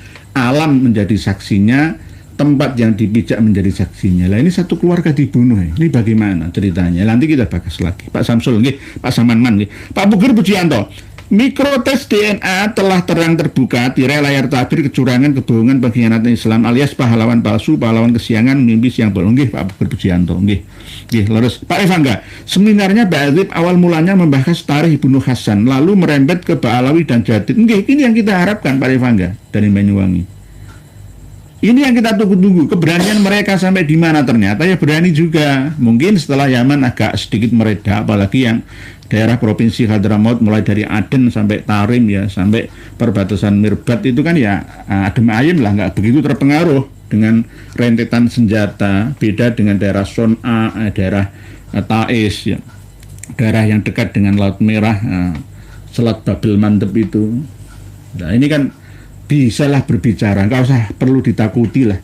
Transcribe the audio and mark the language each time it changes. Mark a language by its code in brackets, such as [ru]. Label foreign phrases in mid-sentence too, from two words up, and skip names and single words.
[id] Alam menjadi saksinya, tempat yang dipijak menjadi saksinya. Lah ini satu keluarga dibunuh. Ini bagaimana ceritanya? Nanti kita bahas lagi. Pak Samsul nggih, Pak Samanman nggih. Pak Bugir Pujianto. Mikrotes DNA telah terang terbuka, tirai layar tabir, kecurangan, kebohongan, pengkhianatan Islam alias pahlawan palsu, pahlawan kesiangan, mimpi siang bolong. Nggih, Pak Bugir Pujianto. Nggih, leres. Pak Evangga, seminarnya Ba'adzib awal mulanya membahas tarikh Ibnu Hasan, lalu merembet ke Ba'alawi dan Jadid. Nggih, ini yang kita harapkan Pak Evangga dari Banyuwangi. Ini yang kita tunggu-tunggu, keberanian mereka sampai di mana. Ternyata ya berani juga. Mungkin setelah Yaman agak sedikit mereda, apalagi yang daerah provinsi Hadramaut mulai dari Aden sampai Tarim ya, sampai perbatasan Mirbat itu kan ya [jv] adem ayem [id] lah, nggak begitu terpengaruh dengan rentetan senjata. Beda dengan daerah Son'a, daerah Taiz ya, daerah yang dekat dengan Laut Merah, Selat Babel Mandeb itu. Nah ini kan bisalah berbicara, nggak usah perlu ditakuti lah.